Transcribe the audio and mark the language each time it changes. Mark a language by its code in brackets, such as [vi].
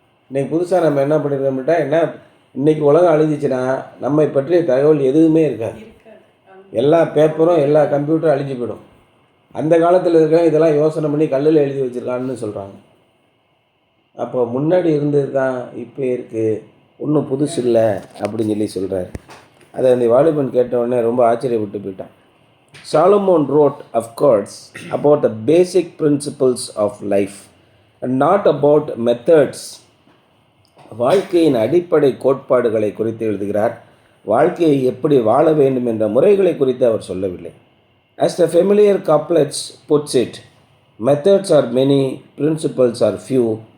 [ta] இன்றைக்கி புதுசாக நம்ம என்ன பண்ணியிருக்கோம்ட்டா, என்ன இன்றைக்கி உலகம் அழிஞ்சிச்சுன்னா நம்மை பற்றிய தகவல் எதுவுமே இருக்காது. எல்லா பேப்பரும் எல்லா கம்ப்யூட்டரும் அழிஞ்சு போயிடும். அந்த காலத்தில் இருக்கிற இதெல்லாம் யோசனை பண்ணி கல்லில் எழுதி வச்சுருக்கான்னு சொல்கிறாங்க. அப்போ முன்னாடி இருந்தது தான் இப்போ இருக்குது, ஒன்றும் புதுசு இல்லை அப்படின்னு சொல்கிறார். அதை அந்த வாலிபன் கேட்டவுடனே ரொம்ப ஆச்சரியப்பட்டு போயிட்டான். [en] Solomon wrote, of course, about the basic principles of life and not about methods. [ta] வாழ்க்கையின் அடிப்படை கோட்பாடுகளை குறித்து எழுதுகிறார். வாழ்க்கையை எப்படி வாழ வேண்டும் என்ற முறைகளை குறித்து அவர் சொல்லவில்லை. [en] As the familiar couplets puts it, methods are many, principles are few.